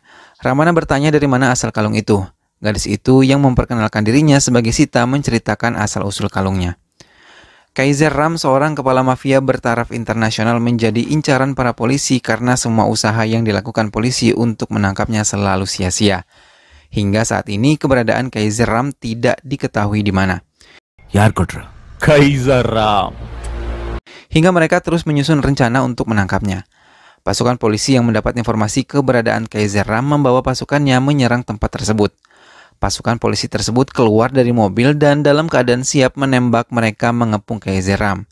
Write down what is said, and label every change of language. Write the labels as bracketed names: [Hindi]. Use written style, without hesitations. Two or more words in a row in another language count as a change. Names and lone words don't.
[Indonesian] Ramana bertanya dari mana asal kalung itu. Gadis itu yang memperkenalkan dirinya sebagai Sita menceritakan asal-usul kalungnya. Kaiser Ram, seorang kepala mafia bertaraf internasional, menjadi incaran para polisi karena semua usaha yang dilakukan polisi untuk menangkapnya selalu sia-sia. Hingga saat ini keberadaan Kaiser Ram tidak diketahui di mana. [Kannada] ಯಾರು ಕೊಟ್ರು? ಕೈಸರ್ ರಾಮ್. [Indonesian] Hingga mereka terus menyusun rencana untuk menangkapnya. Pasukan polisi yang mendapat informasi keberadaan Kaiser Ram membawa pasukannya menyerang tempat tersebut. Pasukan polisi tersebut keluar dari mobil dan dalam keadaan siap menembak mereka mengepung Kaiser Ram.